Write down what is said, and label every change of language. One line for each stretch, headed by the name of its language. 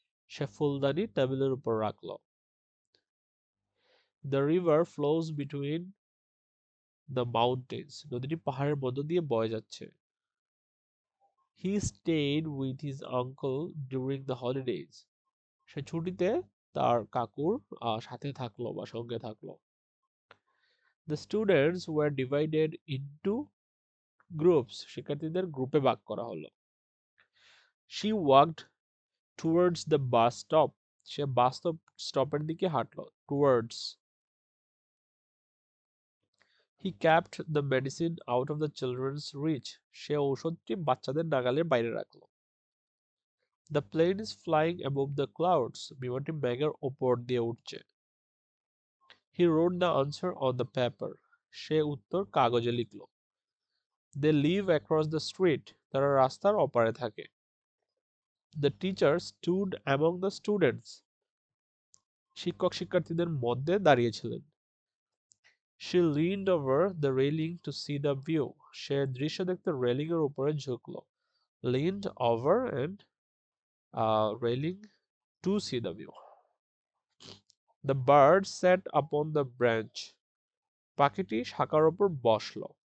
Bangla: সে ফুলদানি টেবিলের উপর রাখলো.
English: The river flows between the mountains.
Bangla: নদীটি পাহাড়ের মধ্য দিয়ে বয়ে যাচ্ছে.
English: He stayed with his uncle during the holidays.
Bangla: সে ছুটিতে তার কাকুর সাথে থাকলো বা সঙ্গে থাকলো.
English: The students were divided into groups.
Bangla: শিক্ষার্থীদের গ্রুপে ভাগ করা হলো.
English: She walked towards the bus stop.
Bangla: সে বাস স্টপের দিকে হাঁটলো. Towards.
English: He kept the medicine out of the children's reach.
Bangla: সে ঔষধটি বাচ্চাদের নাগালের বাইরে রাখলো.
English: The plane is flying above the clouds.
Bangla: বিমানটি মেঘের ওপর দিয়ে উঠছে.
English: He wrote the answer on the paper.
Bangla: সে উত্তর কাগজে লিখলো.
English: They live across the street.
Bangla: তারা রাস্তার ওপারে থাকে.
English: The teacher stood among the students.
Bangla: শিক্ষক শিক্ষার্থীদের মধ্যে দাঁড়িয়েছিলেন.
English: She leaned over the railing to see the view.
Bangla: সে দৃশ্য দেখতে রেলিং এর উপরে ঝুঁকলো.
English: Leaned over and railing to see the view. The bird sat upon the branch.
Bangla: পাখিটি শাখার উপর বসলো.